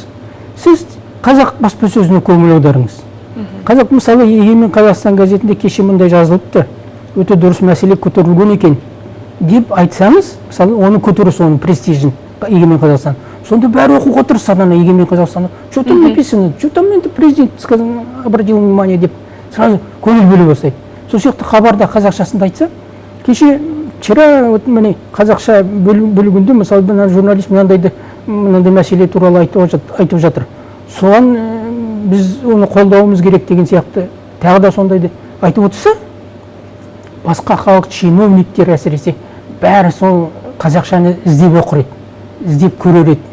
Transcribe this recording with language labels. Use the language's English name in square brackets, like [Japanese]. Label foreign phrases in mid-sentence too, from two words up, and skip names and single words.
[Kazakh] Сіз қазақ баспасөзіне көңіл аударыңыз. Қазақ мысалы Егемен Қазақстан газетінде кеше мындай жазылыпты, өте дұрыс мәселе көтерілген екен деп айтсаңыз, мысалы оны көтеріс, оның престижін Егемен Қазақстан. Сонда бәрі оқуға тырысады ана Егемен Қазақстанда. [Russian] Что там написано? Что там енді президент обратил внимание деп сразу [Kazakh] көңіл бөле бастайды. Сол сияқты хабарда қазақшасында айтса, кеше [Russian] вчера вот [Kazakh] міне қазақша бөлігінде мысалы мына журналист мынандай мәселе туралы айтып жатыр. Соған біз оны қолдауымыз керек деген сияқты тағы да сондайды айтып отырса, басқа халық чиновниктер әсіресе бәрі сол қазақшаны іздеп оқыр еді, іздеп көрер еді.